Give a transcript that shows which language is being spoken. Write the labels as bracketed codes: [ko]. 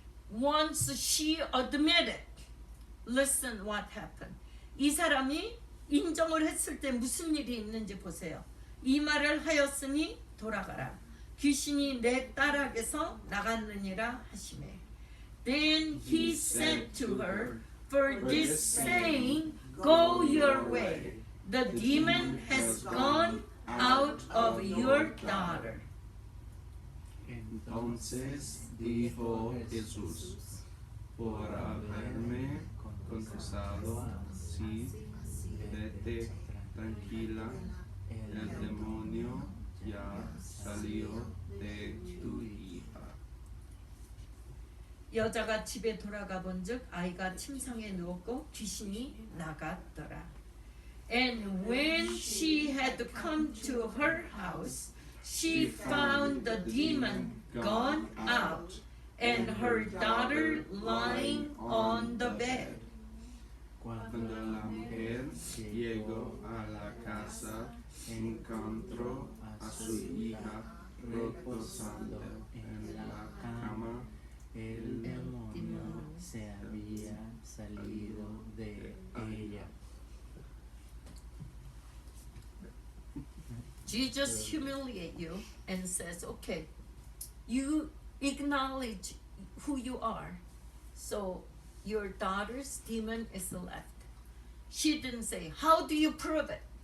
[en] Once she admitted, listen what happened. [ko] 이 사람이 인정을 했을 때 무슨 일이 있는지 보세요. 이 말을 하였으니 돌아가라. 귀신이 내 딸에게서 나갔느니라 하시매. [en] Then he said to her, for this saying, go your way. The demon has gone out of your daughter. [es] Entonces dijo Jesús, por haberme confesado, sí, vete tranquila, el demonio ya salió de tu hija. [ko] 여자가 집에 돌아가 본즉 아이가 침상에 누웠고 귀신이 나갔더라. [en] And when she had come to her house, she found the demon gone out and her daughter lying on the bed. [es] Cuando la mujer llegó a la casa, encontró a su hija reposando en la cama. El demonio se había salido de ella. [en] Jesus humiliates you and says, okay, you acknowledge who you are. So your daughter's demon is left. She didn't say, how do you prove it?